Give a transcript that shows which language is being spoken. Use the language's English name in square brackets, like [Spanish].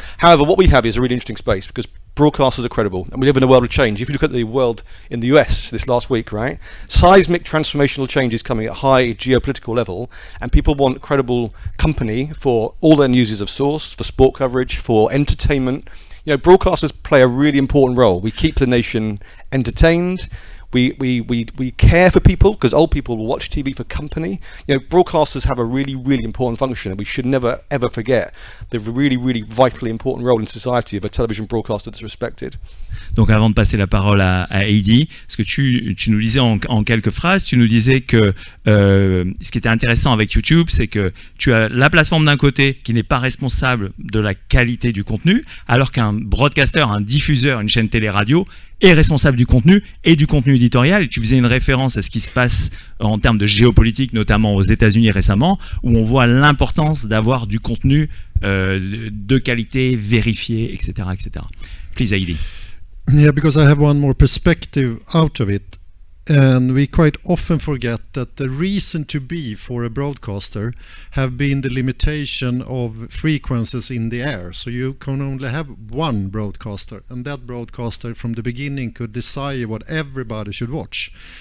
[English] However, what we have is a really interesting space, because broadcasters are credible, and we live in a world of change. If you look at the world in the US this last week, right, seismic transformational change is coming at high geopolitical level, and people want credible company for all their uses of source, for sport coverage, for entertainment. You know, broadcasters play a really important role. We keep the nation entertained. we care for people, because old people will watch TV for company. You know, broadcasters have a really, really important function, and we should never ever forget the really, really vitally important role in society of a television broadcaster that's respected. [French] Donc avant de passer la parole à Heidi, ce que tu nous disais en quelques phrases, tu nous disais que ce qui était intéressant avec YouTube, c'est que tu as la plateforme d'un côté qui n'est pas responsable de la qualité du contenu, alors qu'un broadcaster, un diffuseur, une chaîne télé-radio est responsable du contenu et du contenu éditorial. Et tu faisais une référence à ce qui se passe en termes de géopolitique, notamment aux États-Unis récemment, où on voit l'importance d'avoir du contenu de qualité vérifié, etc., etc. [English] Please, Heidi. Yeah, because I have one more perspective out of it. And we quite often forget that the reason to be for a broadcaster have been the limitation of frequencies in the air. So you can only have one broadcaster, and that broadcaster from the beginning could decide what everybody should watch.